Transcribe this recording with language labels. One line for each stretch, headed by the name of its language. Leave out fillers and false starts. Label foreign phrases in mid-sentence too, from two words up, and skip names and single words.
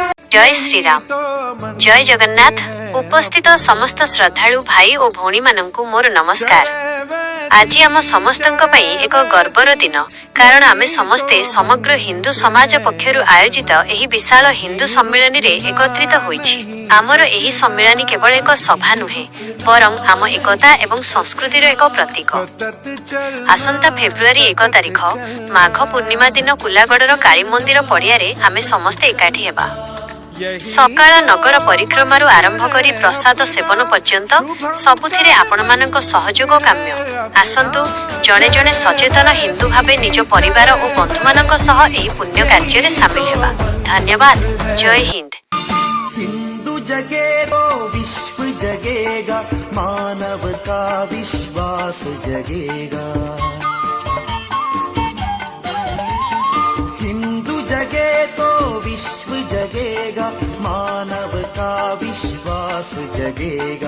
Odia: ଜୟ ଶ୍ରୀ ରାମ। ଜୟ ଜଗନ୍ନାଥ। ଉପସ୍ଥିତ ସମସ୍ତ ଶ୍ରଦ୍ଧାଳୁ ଭାଇ ଔର ଭଉଣୀ ମାନଙ୍କୁ ମୋର ନମସ୍କାର। ଆଜି ଆମ ସମସ୍ତଙ୍କ ପାଇଁ ଏକ ଗର୍ବର ଦିନ, କାରଣ ଆମେ ସମସ୍ତେ ସମଗ୍ର ହିନ୍ଦୁ ସମାଜ ପକ୍ଷରୁ ଆୟୋଜିତ ଏହି ବିଶାଳ ହିନ୍ଦୁ ସମ୍ମେଳନ ରେ ଏକତ୍ରିତ ହୋଇଛି। ଆମର ଏହି ସମ୍ମେଳନ କେବଳ ଏକ ସଭା ନୁହେଁ, ବରଂ ଆମ ଏକତା ଏବଂ ସଂସ୍କୃତିର ଏକ ପ୍ରତୀକ। ଆସନ୍ତା ଫେବୃଆରୀ 1 ତାରିଖ ମାଘ ପୂର୍ଣ୍ଣିମା ଦିନ କୁଲାଗଡ଼ର କାଳୀ ମନ୍ଦିର ପଡ଼ିଆରେ ଆମେ ସମସ୍ତେ ଏକାଠି ହେବା। ସକାଳ ନଗର ପରିକ୍ରମାରୁ ଆରମ୍ଭ କରି ପ୍ରସାଦ ସେବନ ପର୍ଯ୍ୟନ୍ତ ସବୁଥିରେ ଆପଣ ମାନଙ୍କ ସହଯୋଗ କାମ୍ୟ। ଆସନ୍ତୁ ଜଣେ ଜଣେ ସଚେତନ ହିନ୍ଦୁ ଭାବେ ନିଜ ପରିବାର ଔର ବନ୍ଧୁ ମାନଙ୍କ ସହ ଏହି ପୁଣ୍ୟ କାର୍ଯ୍ୟ ରେ ସାମିଲ ହେବା। ଧନ୍ୟବାଦ। ଜୟ ହିନ୍ଦ।
Hindi: हिंदू जगेगा विश्व जगेगा, मानव का विश्वास जगेगा। हिंदू जगे तो विश्व जगेगा, मानव का विश्वास जगेगा।